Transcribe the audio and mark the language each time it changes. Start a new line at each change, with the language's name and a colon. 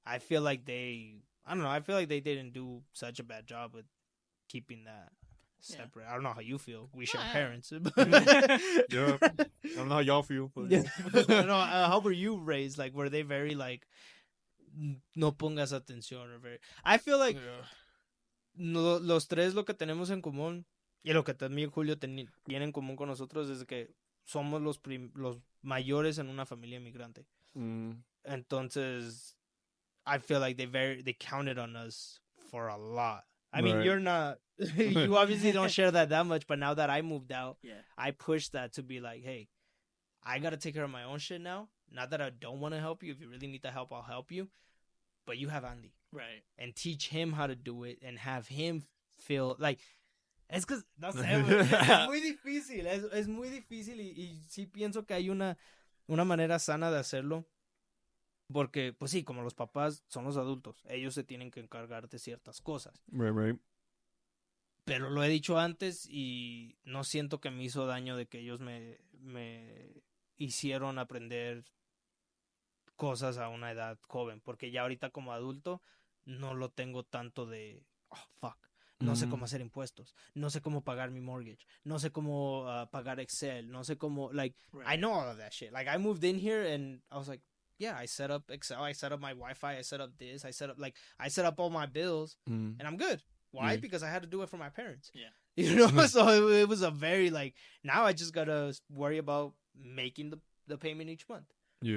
English: I feel like I don't know, I feel like they didn't do such a bad job with keeping that separate. I don't know how you feel. We share parents. Yeah. I don't know how y'all feel. But Yeah. No, how were you raised? Like, were they very like,
Spanish: no pongas atención?
English: Or very... I feel like
Spanish: los tres lo que tenemos en común y lo que también Julio tiene en común con nosotros es que somos los mayores en una familia inmigrante.
English: Entonces, I feel like they counted on us for a lot. I mean, you're not, you obviously don't share that much, but now that I moved out, I pushed that to be like, hey, I got to take care of my own shit now. Not that I don't want to help you. If you really need the help, I'll help you. But you have Andy. Right. And teach him how to do it and have him feel like,
Spanish: es que, no sé, es muy difícil y sí pienso que hay una manera sana de hacerlo. Porque, pues sí, como los papás son los adultos, ellos se tienen que encargar de ciertas cosas.
English: Right.
Spanish: Pero lo he dicho antes y no siento que me hizo daño de que ellos me hicieron aprender cosas a una edad joven. Porque ya ahorita como adulto no lo tengo tanto de,
English: oh, fuck.
Spanish: No sé cómo hacer impuestos. No sé cómo pagar mi mortgage. No sé cómo pagar Excel. No sé cómo,
English: like, I know all of that shit. Like, I moved in here and I was like, yeah, I set up Excel, I set up my Wi-Fi, I set up this, I set up all my bills, and I'm good. Why? Because I had to do it for my parents. Yeah. You know, so it was a very, like, now I just gotta worry about making the payment each month. Yeah.